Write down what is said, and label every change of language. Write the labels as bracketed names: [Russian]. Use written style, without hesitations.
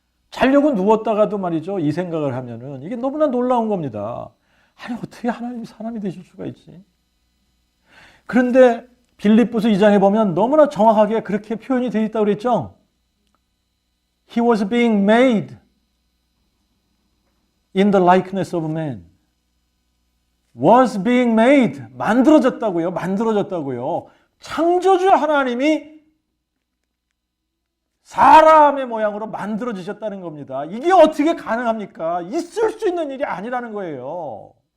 [Korean] 자려고 누웠다가도 말이죠, 이 생각을 하면은 이게 너무나 놀라운 겁니다. 아니, 어떻게 하나님이 사람이 되실 수가 있지? 그런데 빌립보서 2장에 보면 너무나 정확하게 그렇게 표현이 되어 있다고 그랬죠? [English] He was being made in the likeness of man. Was being made. [Korean] 만들어졌다고요. 만들어졌다고요. 창조주 하나님이 사람의 모양으로 만들어지셨다는 겁니다. 이게 어떻게 가능합니까? 있을 수 있는 일이 아니라는 거예요.